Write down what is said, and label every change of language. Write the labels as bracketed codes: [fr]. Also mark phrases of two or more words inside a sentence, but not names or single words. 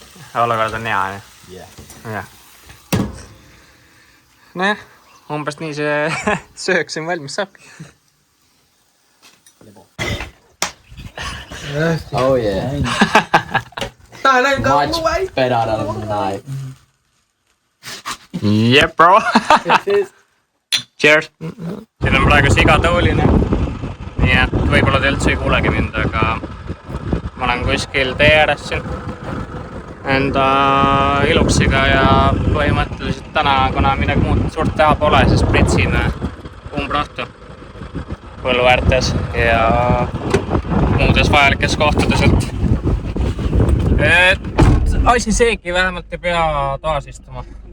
[et] olukord on hea, jah. Nojah, umbes nii see söök siin valmis saabki. [en] Oh yeah. Much better than knife. Yeah, bro. Cheers. [et] Siin on praegu sigatooline. Nii et võib-olla te üldse ei kuulegi mind, aga ma olen kuskil tee ääres siin enda iluksiga ja põhimõtteliselt täna, kuna midagi muud suurt teha pole, siis pritsime umbrahtu põllu äärtes ja muudes vajalikes kohtades, et asi seegi vähemalt ei pea toas istuma.